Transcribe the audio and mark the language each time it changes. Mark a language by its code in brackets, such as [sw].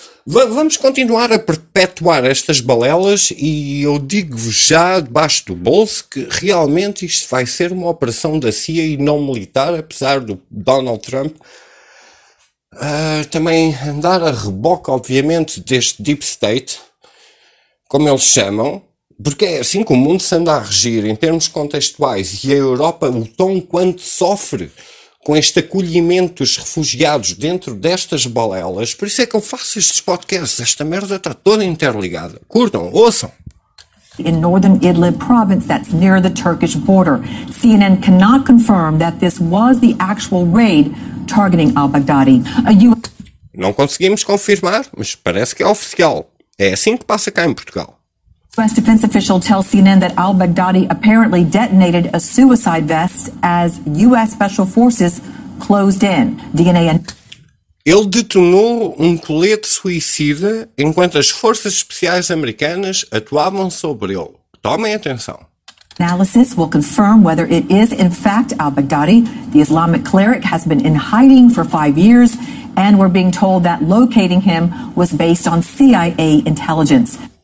[pt] Vamos continuar a perpetuar estas balelas e eu digo-vos já debaixo do bolso que realmente isto vai ser uma operação da CIA e não militar, apesar do Donald Trump também andar a reboque, obviamente, deste Deep State, como eles chamam, porque é assim que o mundo se anda a regir em termos contextuais, e a Europa, o tom quanto sofre com este acolhimento dos refugiados dentro destas balelas. Por isso é que eu faço estes podcasts. Esta merda está toda interligada. Curtam, ouçam. [en] In northern Idlib province that's near the Turkish border, CNN cannot confirm that this was the actual raid targeting al-Baghdadi. [pt] Não conseguimos confirmar, mas parece que é oficial. É assim que passa cá em Portugal. [en] U.S. defense official tells CNN that al-Baghdadi apparently detonated a suicide vest as U.S. special forces closed in. DNA and [pt] ele detonou um colete suicida enquanto as forças especiais americanas atuavam sobre ele. Tomem atenção. [en] Analysis will confirm whether it is in fact al-Baghdadi. The Islamic cleric has been in hiding for 5 years, and we're being told that locating him was based on CIA intelligence.